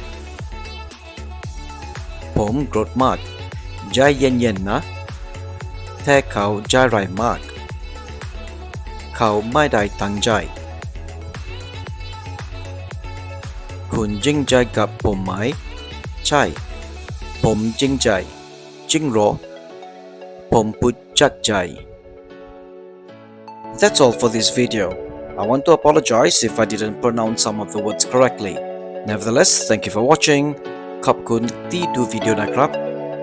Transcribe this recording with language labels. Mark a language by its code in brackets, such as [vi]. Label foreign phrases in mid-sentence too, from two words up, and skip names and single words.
[th] ผมโกรธมากใจเย็นๆนะแต่เขาJai-raaiมากเขาไม่ได้ตั้งใจคุณJing-jaiกับผมไหมใช่ผม Jing-jai, Jing-rô, ผม put Jai-jai. [en] That's all for this video. I want to apologize if I didn't pronounce some of the words correctly. Nevertheless, thank you for watching. [th] ขอบคุณที่ดูวิดีโอนะครับ